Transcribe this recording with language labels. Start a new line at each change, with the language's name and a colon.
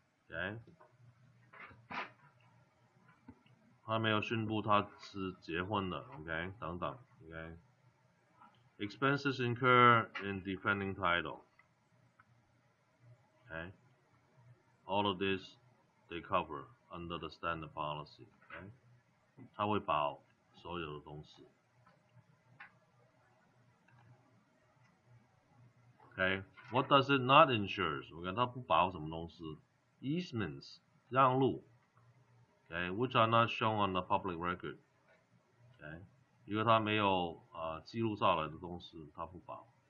Chinese: ，OK， 他没有宣布他是结婚的 ，OK， 等等 ，OK。
English: Expenses incurred in defending title. Okay, all of this they cover under the standard policy.
Chinese: Okay, 它会保所有的东西。
English: Okay, what does it not insure?
Chinese: 我看它不保什么东西
English: ？Easements
Chinese: 让路
English: ，Okay, which are not shown on the public record.
Chinese: Okay, 如果它没有记录下来的东西，它不保。